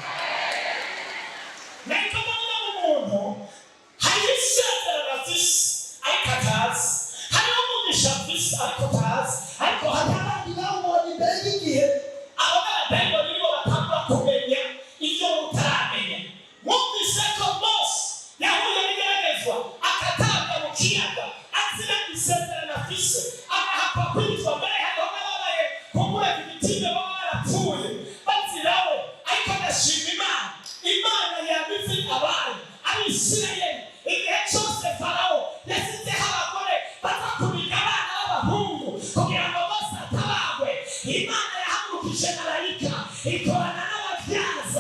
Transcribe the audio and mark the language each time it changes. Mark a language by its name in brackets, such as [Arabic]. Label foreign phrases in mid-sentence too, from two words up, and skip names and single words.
[Kinyarwanda] Nariko ndabona umuntu hari isezerano afise ariko atazi, hariho umugisha afise ariko atazi, ariko hari abandi bawubonye imbere y'igihe abo b'abadayimoni nibo batangura kumenya ibyo utaramenya. Mwumvise ko Mose yahuye n'igeragezwa akatabwa mu kiyaga azira isezerano afise agahakwa kwicwa mbere hariho n'ababaye kumureka imitima baba barapfuye bazira we, ariko ndashima Imana yabize abari Abisirayeli igihe cyose Farawo yasizeho abagore baza kubiga abana b'abahungu kugira ngo Mose atabagwe. Imana yahagurukije marayika ikorana n'ababyaza.